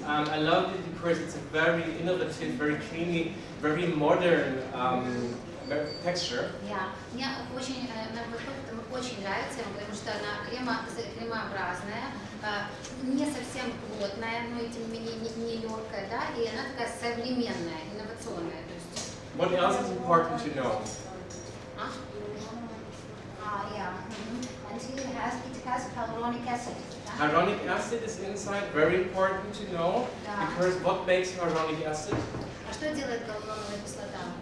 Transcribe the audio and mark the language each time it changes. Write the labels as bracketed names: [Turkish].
[English] I love it because it's a very innovative, very creamy, very modern texture. Yeah. [Russian] Мне очень нравится, потому что она кремообразная, не совсем плотная, но и тем не менее не легкая, да, и она такая современная, инновационная. То есть. [English] What else is important to know? Yeah. And it has hyaluronic acid. Hyaluronic acid is inside, very important to know, because what makes hyaluronic acid? [Russian] А что делает гиалуроновая кислота?